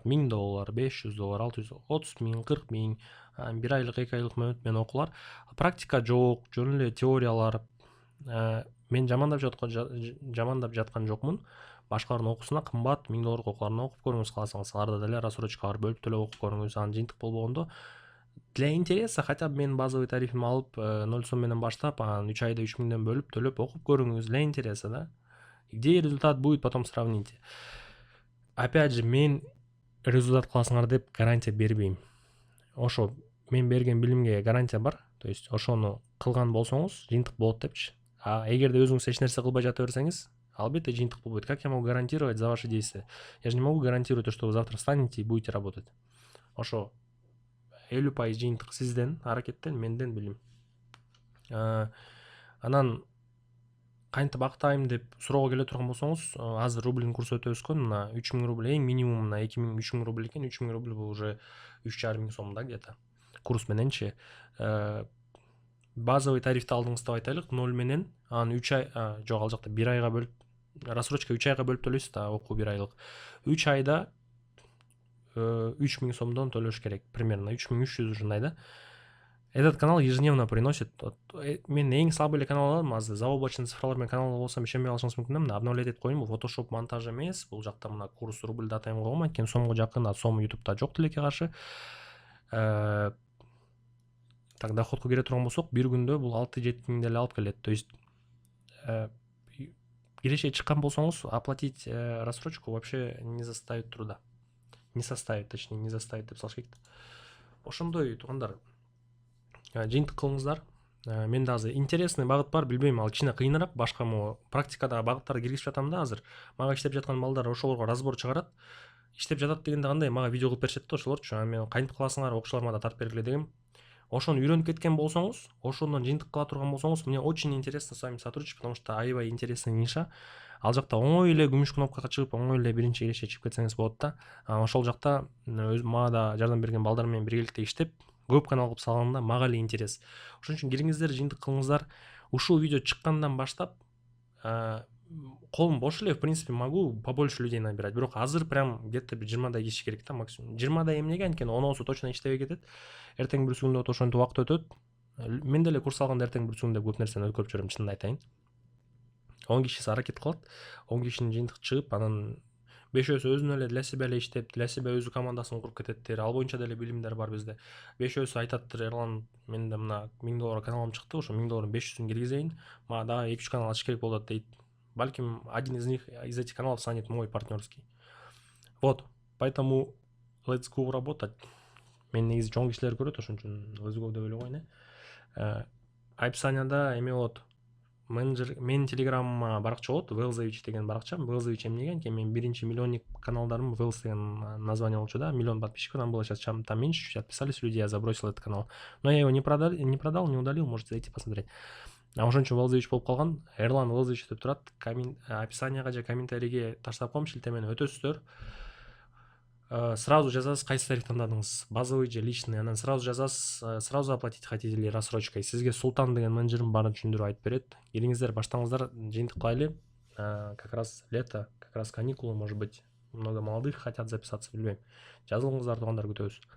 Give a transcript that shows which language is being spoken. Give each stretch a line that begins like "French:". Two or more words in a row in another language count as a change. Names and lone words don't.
Kyrgyz: $1000, $500, 630 миң, 40 миң, 1 айлык, 2 айлык мөөнөт менен окуулар. Практика жок, жөн эле теориялар. Мен жамандап жаткан жокмун. Башкалардын окуусуна кымбат, $1000 окууларына окуп көрүңүз кааласаңыз. Аларда деле рассрочка бар, бөлүп төлөп окуп көрүңүз. Анан жыйынтык болбогондо
Russian: для интереса хотя бы
Kyrgyz: мен базовый тарифимди алып 0 сом менен баштап, анан 3 айда 3 миңден бөлүп төлөп окуп көрүңүз
Russian: для интереса,
Kyrgyz: да.
Russian: Где результат будет, потом сравните. Опять же,
Kyrgyz: мен результат кыласыңар деп гарантия бербейм. Ошо мен берген билимге гарантия бар.
Russian: То есть
Kyrgyz: ошону кылган болсоңуз жыйынтык болот депчи. Эгерде өзүңүз эч нерсе кылбай жата берсеңиз, албетте жыйынтык болбойт.
Russian: Как я могу гарантировать за ваши действия? Я же не могу гарантировать то, что вы завтра встанете и будете работать.
Kyrgyz: Ошо 50% жыйынтык сизден, аракеттен, менден билим. Анан кантип актайм деп суроого келе турган болсоңуз, азыр рубльдин курсу өтө өскөн. Мына 3000 рубль эң минимум, мына 2000, 3000 рубль экен. 3000 рубль бул уже 3500 сом да где-то. Курс мененчи. Базовый тарифти алдыңыз деп айтайлык, 0 менен, анан 3 ай, жок, ал жакта 1 айга бөлүп, рассрочка 3 айга бөлүп төлөйсүз да, окуу 1 айлык. 3 айда 3000 сомдон төлөш керек, примерно 3300 ушундай да.
Russian: Этот канал ежедневно приносит.
Kyrgyz: Мен эң слабый эле канал аладым азыр. Заоблачный цифралар менен канал болсо ишенбей калышыңыз мүмкүн да. Мына обновлять этип коеюн. Бул Photoshop монтаж эмес. Бул жакта мына курс рубльда атайм койгом, анткени сомго жакын, сом YouTube'да жок тилекке каршы. Так, доходко кире турган болсок, бир күндө бул 6-7 миң деле алып келет.
Russian: То есть
Kyrgyz: кирешке чыккан болсоңуз,
Russian: оплатить рассрочку вообще не заставит труда. Не составит, точнее, не заставит
Kyrgyz: деп салыш керек. Ошондой туугандар. Жыйынтык кылыңыздар. Менде азыр интересный багыт бар, билбейм, ал кичине кыйыныраак. Башка практикада багыттарды киргизип жатам да азыр. Мага иштеп жаткан балдар ошолорго разбор чыгарат. Иштеп жатат дегенде кандай, мага видео кылып беришет да ошолорчу. Мен кантип кыласыңар, окуучуларыма да тартып бергиле дегем. Ошону үйрөнүп кеткен болсоңуз, ошондон жыйынтык кыла турган болсоңуз,
Russian: мне очень интересно с вами сотрудничать, потому что аябай интересный ниша.
Kyrgyz: Ал жакта оңой эле күмүш кнопкага чыгып, оңой эле биринчи кирешке чыгып кетсеңиз болот да. Ошол жакта мага да жардам берген балдар менен биргеликте иштеп, көп канал кылып салганда мага эле интерес. Ошон үчүн кириңиздер, жыйынтык кылыңыздар. Ушул видео чыккандан баштап колум бош эле,
Russian: в принципе, могу побольше людей набирать.
Kyrgyz: Бирок азыр прям где-то 20 киши керек да, максимум. 20 эмнеге, анткени 10 точно иштебей кетет. Эртең бир күндө ошентип убакыт өтөт. Мен деле курс алганда эртең бир күндө көп нерсени өткөрүп жүрөм, чынын айтайын. 10 киши аракет кылат. 10 кишинин жыйынтыгы чыгып, анан 5-өсү өзүнө эле
Russian: для себя
Kyrgyz: эле иштеп,
Russian: для себя
Kyrgyz: өзү командасын куруп кететтир. Ал боюнча деле билимдер бар бизде. 5-өсү айтаттыр, Эрлан, менде мына $1000 каналым чыкты, ошо 1000 500-ün киргизейин. Мага дагы 2-3 канал ачыш керек болот дейт.
Russian: Балким один из них, из этих каналов станет мой партнерский. Вот, поэтому
English: let's go
Russian: работать.
Kyrgyz: Мен негизи чоң кишилер көрөт, ошон үчүн
English: let's go
Kyrgyz: деп эле коеюн. Описанияда эме болот. Менин телеграмма баракча болот, Велзович деген баракча. Велзович эмнеге, анткени мен биринчи миллионник каналдарым Велс деген название болчу да,
Russian: 1 миллион подписчиков там было, сейчас там меньше, чуть отписались люди, я забросил этот канал. Но я его не продал, не удалил, можете зайти посмотреть.
Kyrgyz: Ошон үчүн Велзович болуп калган. Эрлан Велзович деп турат. Описанияга же комментарийге таштап коем, шилтемени өтөсүздөр. Сразу жазасыз, кайсы тариф тандадыңыз, базовый же личный, анан сразу жазасыз,
Russian: сразу оплатить хотите или рассрочкой.
Kyrgyz: Сизге Султан деген менеджерим баарын түшүндүрүп айтып берет. Келиңиздер, баштаңыздар, жыйынтык кылайлы.
Russian: Как раз лето, как раз каникулы, может быть, много молодых хотят записаться,
Kyrgyz: билбейм. Жазылыңыздар, туугандар, күтөбүз.